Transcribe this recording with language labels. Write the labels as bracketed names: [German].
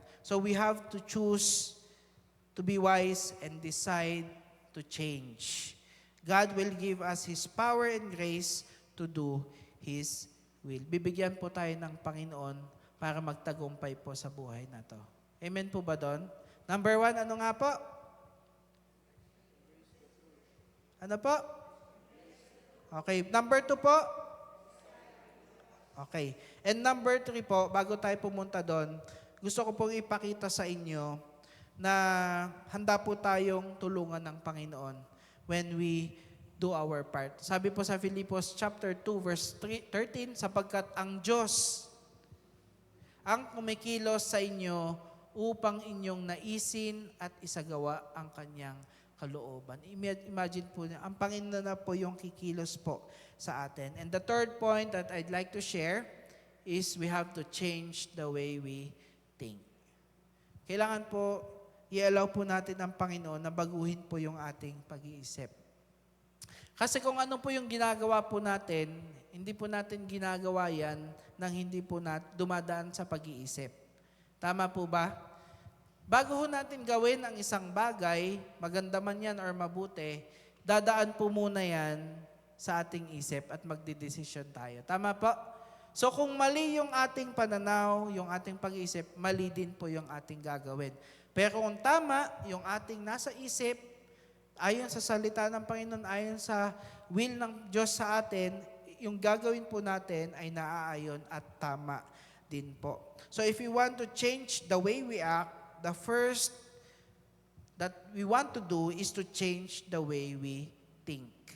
[English] So we have to choose to be wise and decide to change. God will give us His power and grace to do His will. [Filipino] Bibigyan po tayo ng Panginoon para magtagumpay po sa buhay na to. Amen po ba doon? Number 1, ano nga po? Ano po? [English] Okay, number 2 po. Okay. [Filipino] And number 3 po, bago tayo pumunta doon, gusto ko pong ipakita sa inyo na handa po tayong tulungan ng Panginoon [English] when we do our part. [Filipino] Sabi po sa Filipos chapter 2 verse 13, sapagkat ang Diyos ang kumikilos sa inyo upang inyong naisin at isagawa ang kanyang kalooban. Imagine po niya, ang Panginoon na po yung kikilos po sa atin. [English] And the third point that I'd like to share is we have to change the way we think. [Filipino] Kailangan po, i-allow po natin ang Panginoon na baguhin po yung ating pag-iisip. Kasi kung ano po yung ginagawa po natin, hindi po natin ginagawa yan nang hindi po dumadaan sa pag-iisip. Tama po ba? Bago ho natin gawin ang isang bagay, maganda man yan or mabuti, dadaan po muna yan sa ating isip at magdidesisyon tayo. Tama po? So kung mali yung ating pananaw, yung ating pag-iisip, mali din po yung ating gagawin. Pero kung tama, yung ating nasa isip, ayon sa salita ng Panginoon, ayon sa will ng Diyos sa atin, yung gagawin po natin ay naaayon at tama din po. [English] So if we want to change the way we act, the first that we want to do is to change the way we think.